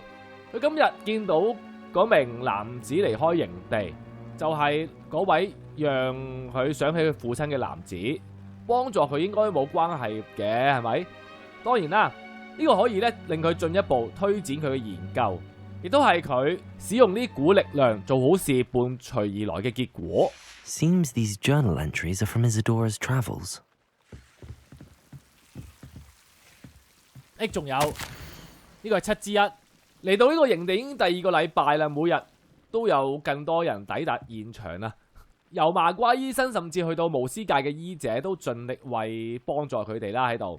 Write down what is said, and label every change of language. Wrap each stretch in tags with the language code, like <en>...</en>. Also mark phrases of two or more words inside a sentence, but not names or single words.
<yue>佢今日見到嗰名男子離開營地，就係嗰位讓佢想起佢父親嘅男子，幫助佢應該冇關係嘅，係咪？當然啦，呢個可以咧令佢進一步推展佢嘅研究，亦都係佢使用呢股力量做好事伴隨而來嘅結果。</yue> <en>Seems these journal entries are from Isadora's travels.</en> <yue>仲有呢個係7之1，嚟到呢個營地已經第2個禮拜啦，每日都有更多人抵達現場啦。由麻瓜醫生甚至去到巫師界嘅醫者都盡力為幫助佢哋啦喺度。</yue>